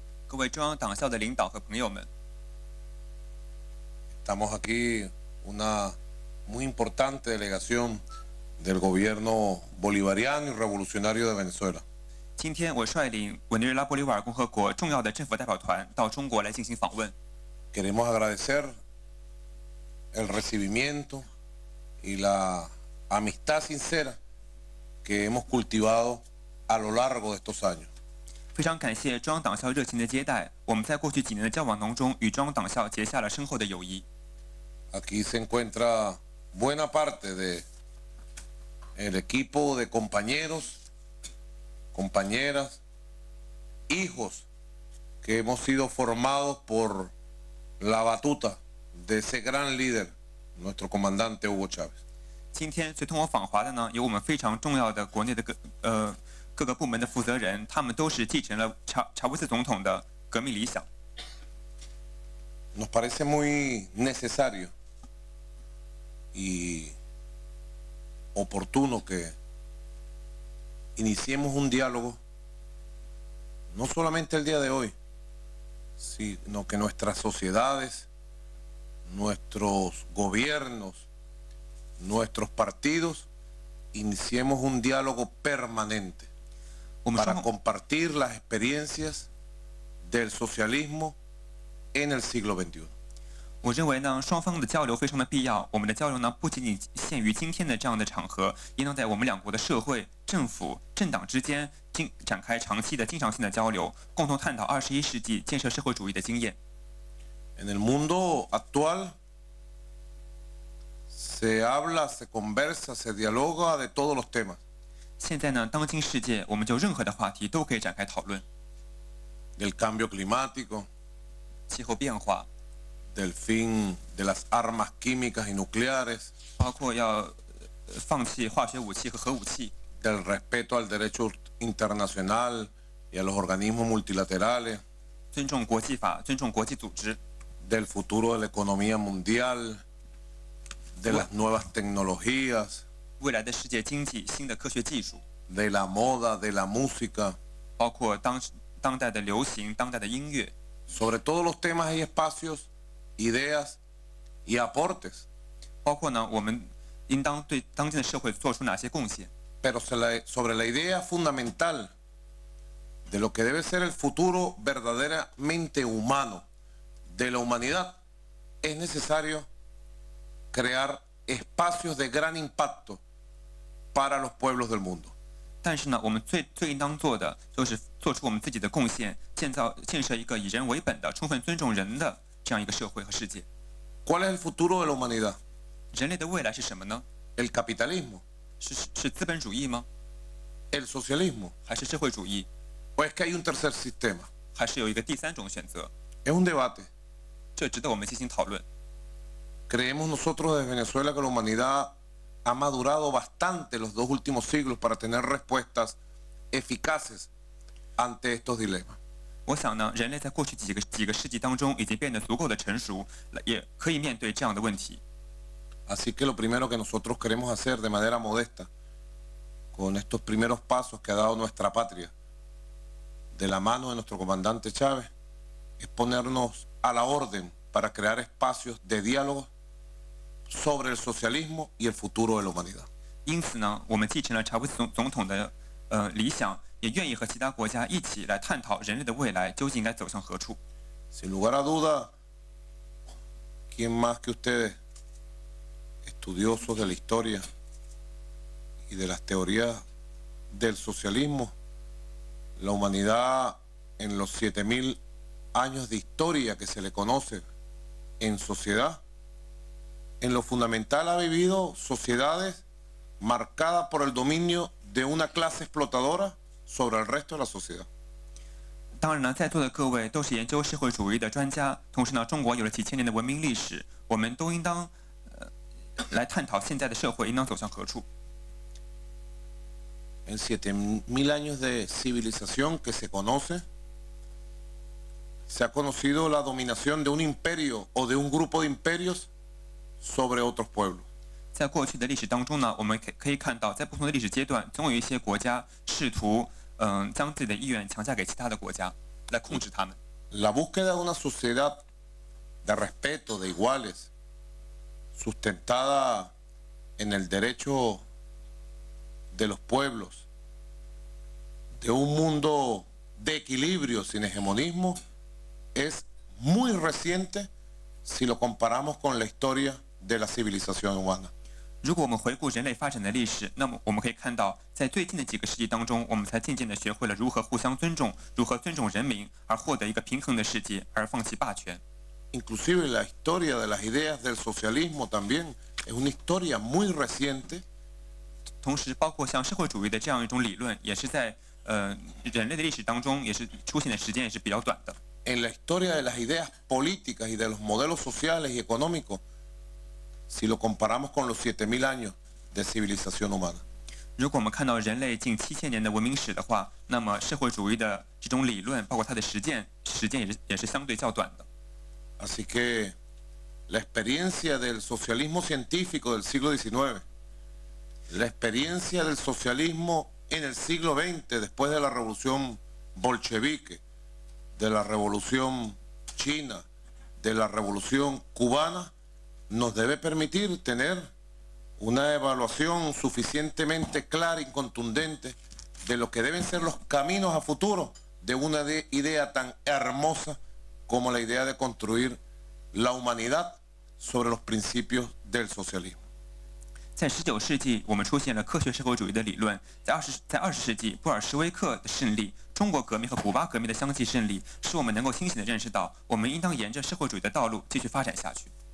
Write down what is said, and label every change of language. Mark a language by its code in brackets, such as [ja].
[zh] 各位中央党校的领导和朋友们， [es] Estamos aquí una muy importante delegación del gobierno bolivariano y revolucionario de Venezuela. [zh] 今天我率领委内瑞拉玻利瓦尔共和国重要的政府代表团到中国来进行访问。 [es] Queremos agradecer el recibimiento y la amistad sincera que hemos cultivado a lo largo de estos años. [zh] 非常感谢中央党校热情的接待，我们在过去几年的交往当中，与中央党校结下了深厚的友谊。 [es] Aquí se encuentra buena parte de el equipo de compañeros, compañeras, hijos que hemos sido formados por la batuta de ese gran líder, nuestro comandante Hugo Chávez. [zh] 今天随同我访华的呢，有我们非常重要的国内的各个部门的负责人，他们都是继承了查韦斯总统的革命理想。 [es] Nos parece muy necesario y oportuno que iniciemos un diálogo, no solamente el día de hoy, sino que nuestras sociedades, nuestros gobiernos, nuestros partidos, iniciemos un diálogo permanente para compartir las experiencias del socialismo en el siglo XXI. [zh] 我认为呢，双方的交流非常的必要。我们的交流呢，不仅仅限于今天的这样的场合，也能在我们两国的社会、政府、政党之间展开长期的、经常性的交流，共同探讨21世纪建设社会主义的经验。 [es] En el mundo actual se habla, se conversa, se dialoga de todos los temas. [zh] 现在呢，当今世界，我们就任何的话题都可以展开讨论。 [es] Del cambio climático, [zh] 气候变化。 [es] del fin de las armas químicas y nucleares, [zh] 包括要放弃化学武器和核武器 [es] del respeto al derecho internacional y a los organismos multilaterales, [zh] 尊重国际法，尊重国际组织 [es] del futuro de la economía mundial, de las nuevas tecnologías, [zh] 未来的世界经济、新的科学技术 [es] de la moda, de la música, [zh] 包括当代的流行、当代的音乐 [es] sobre todos los temas y espacios, ideas y aportes. [zh] 包括呢，我们应当对当今的社会做出哪些贡献。 [es] Pero sobre la idea fundamental de lo que debe ser el futuro verdaderamente humano de la humanidad, es necesario crear espacios de gran impacto para los pueblos del mundo. [zh] 但是呢，我们最应当做的就是做出我们自己的贡献，建设一个以人为本的、充分尊重人的这样一个社会和世界。 [es] ¿Cuál es el futuro de la humanidad? [zh] 人类的未来是什么呢？ [es] ¿El capitalismo? [zh] 是资本主义吗？ [es] ¿El socialismo? [zh] 还是社会主义？ [es] ¿O es que hay un tercer sistema? [zh] 还是有一个第三种选择？ [es] Es un debate. [zh] 这值得我们进行讨论。 [es] Creemos nosotros desde Venezuela que la humanidad ha madurado bastante los 2 últimos siglos para tener respuestas eficaces ante estos dilemas. [zh] 我想呢，人类在过去几个世纪当中已经变得足够的成熟，也可以面对这样的问题。 [es] Así que lo primero que nosotros queremos hacer de manera modesta, con estos primeros pasos que ha dado nuestra patria, de la mano de nuestro comandante Chávez, es ponernos a la orden para crear espacios de diálogo sobre el socialismo y el futuro de la humanidad. [zh] 因此呢，我们继承了查韦斯总统的理想，也愿意和其他国家一起来探讨人类的未来究竟应该走向何处。 [es] Sin lugar a duda, ¿quién más que ustedes, estudiosos de la historia y de las teorías del socialismo, la humanidad en los 7000 años de historia que se le conoce en sociedad, en lo fundamental ha vivido sociedades marcadas por el dominio de una clase explotadora sobre el resto de la sociedad. [zh] 当然呢，在座的各位都是研究社会主义的专家，同时呢，中国有了几千年的文明历史，我们都应当来探讨现在的社会应当走向何处。 [es] En 7000 años de civilización que se conoce, se ha conocido la dominación de un imperio o de un grupo de imperios sobre otros pueblos. [zh] 在过去的历史当中呢，我们可以看到，在不同的历史阶段，总有一些国家试图将自己的意愿强加给其他的国家，来控制他们。 [es] La búsqueda de una sociedad de respeto, de iguales, sustentada en el derecho de los pueblos, de un mundo de equilibrio sin hegemonismo, es muy reciente si lo comparamos con la historia de la civilización humana. [zh] 如果我们回顾人类发展的历史，那么我们可以看到，在最近的几个世纪当中，我们才渐渐地学会了如何互相尊重，如何尊重人民，而获得一个平衡的世界，而放弃霸权。 [es] Inclusive la historia de las ideas del socialismo también es una historia muy reciente. [zh] 同时，包括像社会主义的这样一种理论，也是在人类的历史当中，也是出现的时间也是比较短的。 [es] En la historia de las ideas políticas y de los modelos sociales y económicos, si lo comparamos con los 7000 años de civilización humana. [zh] 如果我们看到人类近7000年的文明史的话，那么社会主义的这种理论，包括它的实践也是相对较短的。 [es] Así que la experiencia del socialismo científico del siglo XIX, la experiencia del socialismo en el siglo XX, después de la revolución bolchevique, de la revolución china, de la revolución cubana, nos debe permitir tener una evaluación suficientemente clara y contundente de lo que deben ser los caminos a futuro de una idea tan hermosa como la idea de construir la humanidad sobre los principios del socialismo. [zh] 在19世纪，我们出现了科学社会主义的理论；在20世纪，布尔什维克的胜利、中国革命和古巴革命的相继胜利，使我们能够清醒地认识到，我们应当沿着社会主义的道路继续发展下去。